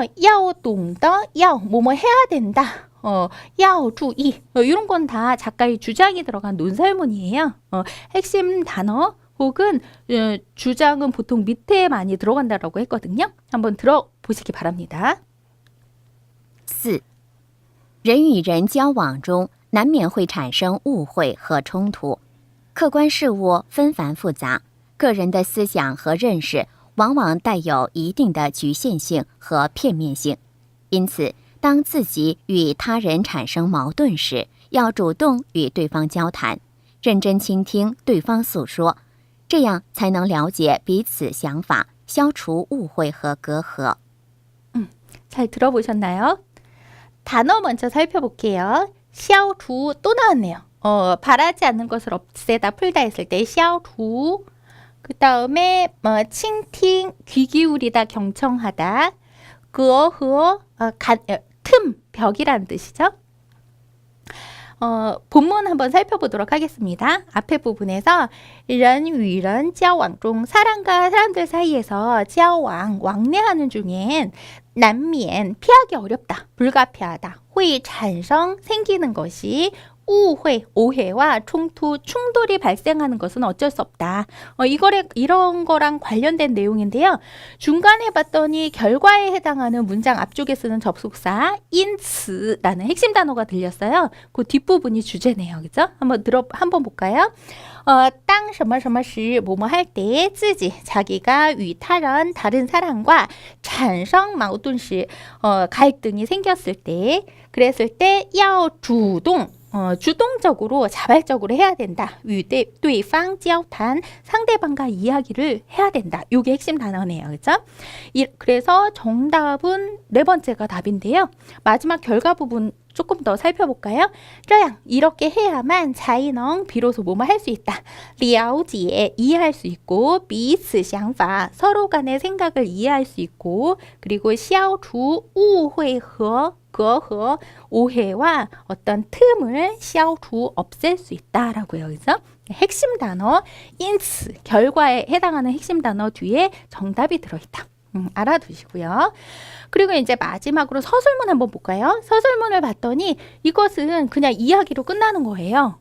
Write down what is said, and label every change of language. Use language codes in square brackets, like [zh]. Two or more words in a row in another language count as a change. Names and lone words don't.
[zh] 要懂得, [ko] 야오 뭐뭐 해야 된다. 야오 주의 이런 건 다 작가의 주장이 들어간 논설문이에요. 핵심 단어 혹은 주장은 보통 밑에 많이 들어간다라고 했거든요. 한번 들어보시기 바랍니다. 4. [zh] 人与人交往中难免会产生误会和冲突，客观事物纷繁复杂，个人的思想和认识往往带有一定的局限性和片面性，因此当自己与他人产生矛盾时，要主动与对方交谈，认真倾听对方诉说，这样才能了解彼此想法，消除误会和隔阂。 [ko] 잘 들어보셨나요? 단어 먼저 살펴볼게요. 샤오두 또 나왔네요. 바라지 않는 것을 없애다 풀다 했을 때 샤오두. 그 다음에 칭팅 귀 기울이다 경청하다. 그어흐어 틈 벽이라는 뜻이죠. 본문 한번 살펴보도록 하겠습니다. 앞에 부분에서 [zh] 人与人交往中 [ko] 사람과 사람들 사이에서 交往 왕래하는 중엔 난면 피하기 어렵다, 불가피하다, [zh] 会产生 [ko] 생기는 것이 우회, 오해와 冲突, 충돌이 발생하는 것은 어쩔 수 없다. 이런 거랑 관련된 내용인데요. 중간에 봤더니 결과에 해당하는 문장 앞쪽에 쓰는 접속사 因此 라는 핵심 단어가 들렸어요. 그 뒷부분이 주제네요. 그죠? 한번 볼까요? [zh] 当什么什么时 [ko] 뭐뭐 할 때 自己 자기가 [zh] 与他人 [ko] 다른 사람과 [zh] 产生矛盾时 [ko] 갈등이 생겼을 때 그랬을 때 [zh] 要主动 [ko] 주동적으로 자발적으로 해야 된다. [zh] 与对方交谈 [ko] 상대방과 이야기를 해야 된다. 이게 핵심 단어네요. 그죠? 그래서 정답은 네 번째가 답인데요. 마지막 결과 부분 조금 더 살펴볼까요? 这样 이렇게 해야만 才能 비로소 뭐뭐 할 수 있다. 了解 이해할 수 있고 [zh] 彼此想法 [ko] 서로 간의 생각을 이해할 수 있고 그리고 [zh] 消除误会和 隔阂 [ko] 오해와 어떤 틈을 消除 없앨 수 있다라고요. 그래서 핵심 단어 因此 결과에 해당하는 핵심 단어 뒤에 정답이 들어있다. 알아두시고요. 그리고 이제 마지막으로 서술문 한번 볼까요? 서술문을 봤더니 이것은 그냥 이야기로 끝나는 거예요.